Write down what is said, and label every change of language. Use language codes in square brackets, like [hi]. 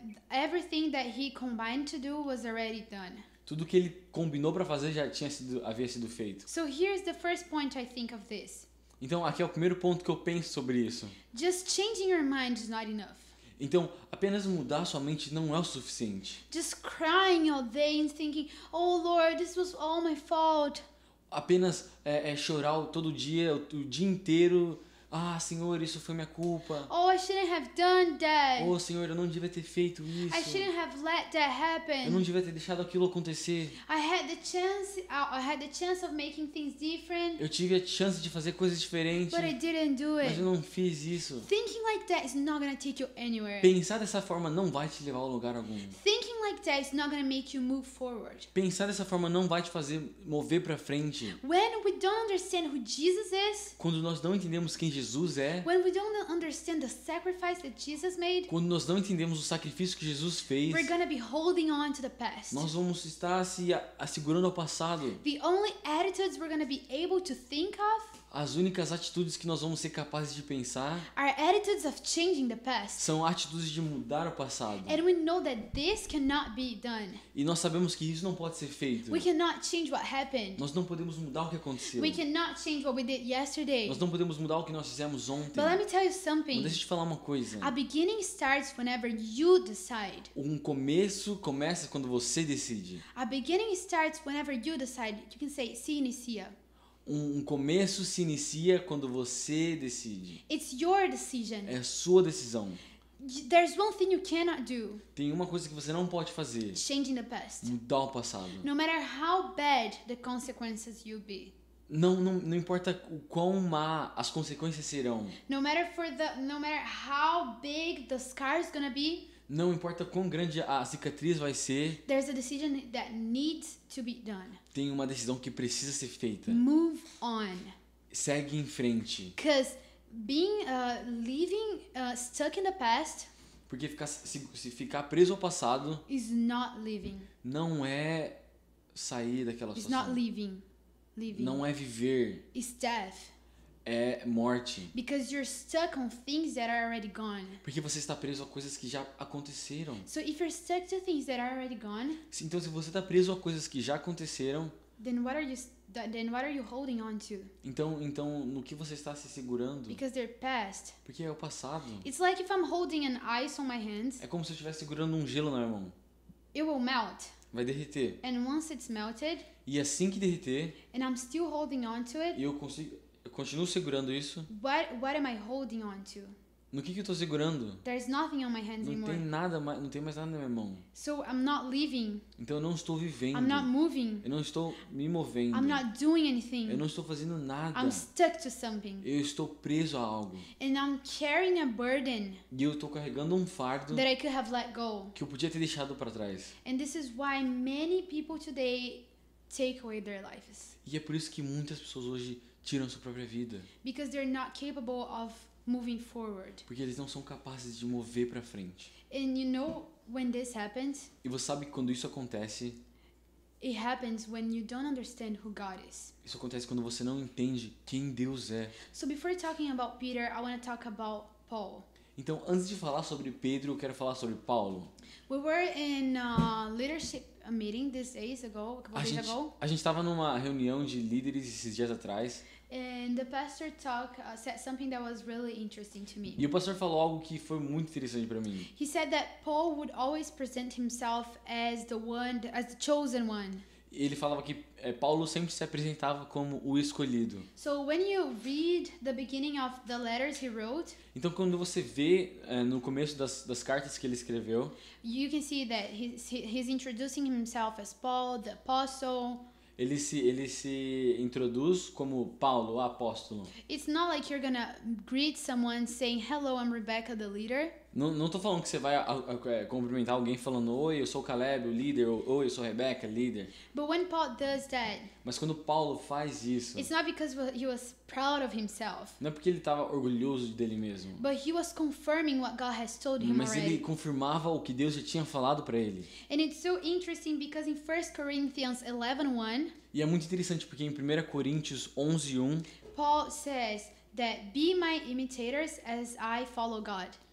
[en] everything that he combined to do was already done. [pt] tudo que ele combinou para fazer já havia sido feito. [en] So here's the first point I think of this. [pt] Então aqui é o primeiro ponto que eu penso sobre isso. [en] Just changing your mind is not enough. [pt] Então apenas mudar sua mente não é o suficiente. [en] Just crying all day and thinking, oh Lord, this was all my fault. [pt] Apenas chorar todo dia, o dia inteiro. Ah, Senhor, isso foi minha culpa. [en] Oh, I shouldn't have done that. [pt] Oh, Senhor, eu não devia ter feito [en] I [pt] isso. [en] shouldn't have let that [pt] Eu não [en] happen. [pt] devia ter deixado aquilo acontecer. [en] I had the chance of making things different, [pt] Eu tive a chance de fazer coisas diferentes, [en] but I didn't do [pt] mas eu [en] it. [pt] não fiz isso. [en] Thinking like that is not gonna take you anywhere. [pt] Pensar dessa forma não vai te levar a lugar algum. [en] Thinking like that is not gonna make you move forward. [pt] Pensar dessa forma não vai te fazer mover pra frente. [en] When we don't understand who Jesus is, [pt] Quando nós não entendemos quem Jesus é, [en] when we don't understand the sacrifice that Jesus made, [pt] quando nós não entendemos o sacrifício que Jesus fez, [en] we're gonna be holding on to the past. [pt] nós vamos estar se assegurando ao passado. [en] The only attitudes we're gonna be able to think of [pt] As únicas atitudes que nós vamos ser capazes de pensar [en] are attitudes of changing the past. [pt] são atitudes de mudar o passado. [en] And we know that this cannot be done. [pt] E nós sabemos que isso não pode ser feito. [en] We cannot change what happened. [pt] Nós não podemos mudar o que aconteceu. [en] We cannot change what we did yesterday. [pt] Nós não podemos mudar o que nós fizemos ontem. [en] But let me tell you [pt] Mas [en] something. [pt] deixa eu te falar uma coisa. [en] A beginning starts whenever you decide. [pt] Um começo começa quando você decide. [en] A beginning starts whenever you decide. You can say, [pt] se inicia. Um começo se inicia quando você decide. [en] It's your decision. [pt] É a sua decisão. [en] There's one thing you cannot do. [pt] Tem uma coisa que você não pode fazer. [en] Changing the past. [pt] Mudar o passado. [en] No matter how bad the consequences you'll be. [pt] Não importa o quão má as consequências serão. [en] No matter how big the scar is gonna be. [pt] Não importa quão grande a cicatriz vai ser. [en] There's a decision that needs to be done. [pt] Tem uma decisão que precisa ser feita. [en] Move on. [pt] Segue em frente. [en] Because being living stuck in the past [pt] Porque se ficar preso ao passado [en] is not living. [pt] não é sair daquela [en] It's not [pt] situação. [en] living. [pt] Não é viver. [en] It's death. [pt] É morte. [en] Because you're stuck on things that are already gone. [pt] Porque você está preso a coisas que já aconteceram. [en] So if you're stuck to things that are already gone, [pt] Então, se você está preso a coisas que já aconteceram, [en] then what are you holding on to? [pt] então no que você está se segurando? [en] Because they're past. [pt] Porque é o passado. [en] It's like if I'm holding an ice on my hands, [pt] É como se eu estivesse segurando um gelo na minha mão. [en] it will melt. [pt] Vai derreter. [en] And once it's melted, [pt] E assim que derreter, [en] and I'm still holding on to it, [pt] eu continuo segurando isso. [en] what am I holding on to? [pt] No que eu estou segurando? [en] There's nothing on my hands [pt] Não [en] anymore. [pt] tem nada mais, não tem mais nada na minha mão. [en] So I'm not living. [pt] Então eu não estou vivendo. [en] I'm not moving. [pt] Eu não estou me movendo. [en] I'm not doing [pt] Eu [en] anything. [pt] não estou fazendo nada. [en] I'm stuck to something. [pt] Eu estou preso a algo. [en] And I'm carrying a burden [pt] E eu estou carregando um fardo [en] that I could have let go. [pt] que eu podia ter deixado para trás. [en] And this is why many people today take away their lives. [pt] E é por isso que muitas pessoas hoje tiram sua própria vida. [en] Because they're not capable of moving forward. [pt] Porque eles não são capazes de mover para frente. [en] And you know when this happens? [pt] E você sabe que quando isso acontece, [en] It happens when you don't understand who God is. [pt] isso acontece quando você não entende quem Deus é. [en] So before talking about Peter, I want to talk about Paul. [pt] Então, antes de falar sobre Pedro, eu quero falar sobre Paulo. [en] We were in a leadership meeting these days ago, a couple days ago, [pt] A gente estava numa reunião de líderes esses dias atrás. [en] and the pastor said something that was really interesting to me. [pt] E o pastor falou algo que foi muito interessante para mim. [en] He said that Paul would always present himself as the chosen one. [pt] ele falava que Paulo sempre se apresentava como o escolhido. [en] So when you read the beginning of the letters he wrote, [pt] Então quando você vê no começo das cartas que ele escreveu, [en] you can see that he's introducing himself as Paul, the apostle. [pt] ele se introduz como Paulo, o apóstolo. [en] It's not like you're gonna greet someone saying, "Hello, I'm Rebecca, the leader." [pt] Não tô falando que você vai cumprimentar alguém falando oi, eu sou o Caleb, o líder, ou oi, eu sou a Rebeca, líder. [en] But when Paul does that, [pt] Mas quando Paulo faz isso, [en] it's not because he was proud of himself, [pt] não é porque ele estava orgulhoso dele mesmo, [en] but he was confirming what God has told him [pt] mas ele [en] already. [pt] confirmava o que Deus já tinha falado para ele. [en] And it's so interesting because in 1 Corinthians 11:1, [pt] E é muito interessante porque em 1 Coríntios 11:1, [en] Paul says that be my imitators as I follow God.